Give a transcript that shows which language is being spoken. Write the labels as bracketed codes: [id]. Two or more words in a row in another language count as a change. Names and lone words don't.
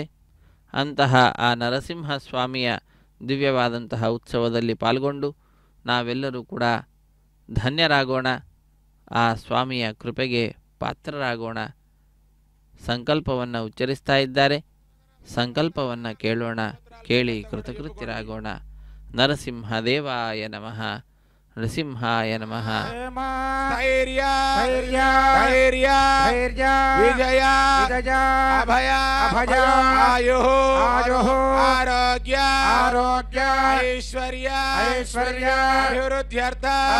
[kn] ಅಂತಹ ಆ ನರಸಿಂಹಸ್ವಾಮಿಯ ದಿವ್ಯವಾದಂತಹ ಉತ್ಸವದಲ್ಲಿ ಪಾಲ್ಗೊಂಡು ನಾವೆಲ್ಲರೂ ಕೂಡ ಧನ್ಯರಾಗೋಣ. ಆ ಸ್ವಾಮಿಯ ಕೃಪೆಗೆ ಪಾತ್ರರಾಗೋಣ. ಸಂಕಲ್ಪವನ್ನು ಉಚ್ಚರಿಸ್ತಾ ಇದ್ದಾರೆ. ಸಂಕಲ್ಪವನ್ನು ಕೇಳೋಣ. ಕೇಳಿ ಕೃತಕೃತ್ಯರಾಗೋಣ. [sa] ನರಸಿಂಹದೇವಾಯ ನಮಃ. నృసింహాయ నమః. స్థైర్య ధైర్య విజయ అభయ ఆయు ఆరోగ్య ఐశ్వర్య అభివృద్ధ్యర్థ